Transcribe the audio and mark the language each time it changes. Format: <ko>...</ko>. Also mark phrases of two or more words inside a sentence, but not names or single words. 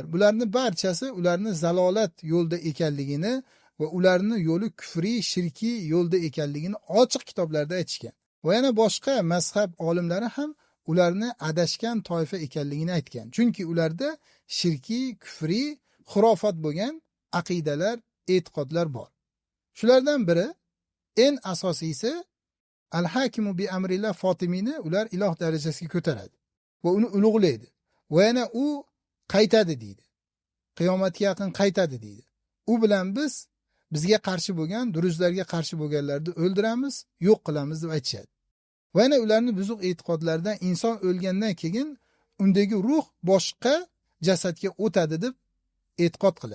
<uz>Bularni barchasi ularni zalolat yo'lda ekanligini va ularni yo'li kufriy, shirkiy yo'lda ekanligini ochiq kitoblarda aytishgan. Va yana boshqa mazhab olimlari ham ularni adashgan toifa ekanligini aytgan. Chunki ularda shirkiy, kufriy, xurofat bo'lgan aqidalar, e'tiqodlar bor. Shulardan biri, eng asosiysi, al-hakimu bi amrillah Fotimiyni ular iloh darajasiga ko'taradi va uni ulug'laydi. Va yana u qaytadi deydi. Qiyomatga yaqin qaytadi deydi. U bilan bizga qarshi bo'lgan, durustlarga qarshi bo'lganlarni o'ldiramiz, yo'q qilamiz deb aytishadi. Va yana ularning buzuq e'tiqodlaridan inson o'lgandan keyin undagi ruh boshqa jasadga o'tadi deb e'tiqod qiladi.</uz>